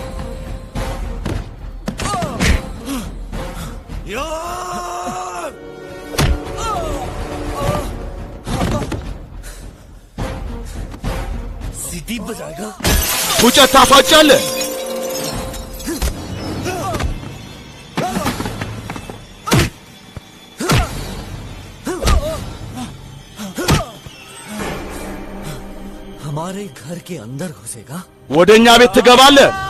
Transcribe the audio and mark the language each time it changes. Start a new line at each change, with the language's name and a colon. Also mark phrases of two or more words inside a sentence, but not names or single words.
Hindi: सीटी बजाएगा?
Amharic: ፉጨት ታፋጫለህ?
Hindi: हमारे घर के अंदर घुसेगा?
Amharic: ወደኛ ቤት ትገባለህ?